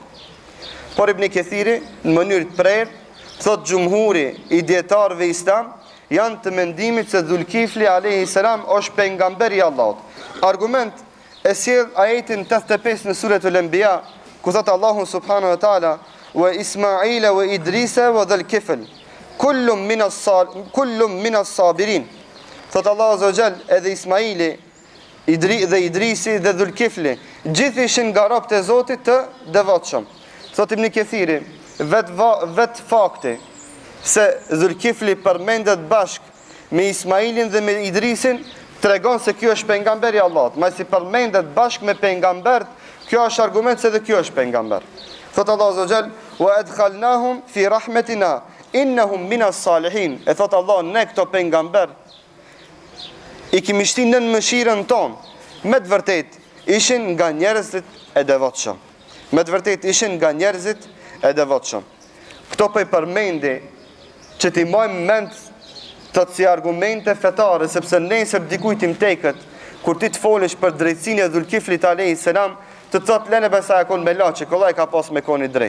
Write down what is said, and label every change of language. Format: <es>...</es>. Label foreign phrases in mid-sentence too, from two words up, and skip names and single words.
<sq>Por Ibn Kathiri, në mënyrë të prerë, thot xhumhuri i dietarëve islam janë të mendimit se Dhul Kifli</sq> <ar>عليه السلام</ar> <sq>është pejgamberi i Allahut. Argument e sjell ajetin 85 në Suratul Anbiya, ku thot Allahu</sq> <ar>سبحانه وتعالى: "وإسماعيل وإدريس وذا الكفل, كل من الصابرين."</ar> <sq>Thot Allahu</sq> <ar>عز وجل,</ar> <sq>edhe Ismaili, dhe Idrisi dhe Dhul Kifli, gjithë ishin nga robët e Zotit të devotshëm. Thot Ibn Kathiri, vet fakti se Dhul Kifli përmendet bashk me Ismailin dhe me Idrisin tregon se kjo është pejgamberi i Allahut. Masi përmendet bashk me pejgambert, kjo është argument se dhe kjo është pejgamber. Thot Allahu</sq> <ar>عز وجل: "وأدخلناهم في رحمتنا إنهم من الصالحين."</ar> <sq>E thot Allah, ne këto pejgamber i kemi shtinë në mëshirën tonë. Me të vërtet ishin nga njerëzit e devotshëm. Këto po i përmendi që ti majmë mend të si argumente fetare, sepse nesër dikujt im tekët, kur ti të folesh për drejtësinë e Dhul Kiflit</sq> <ar>عليه السلام,</ar> <sq>të thot lene besa e kon me laçi, kollaj ka pas me koni drejt.</sq>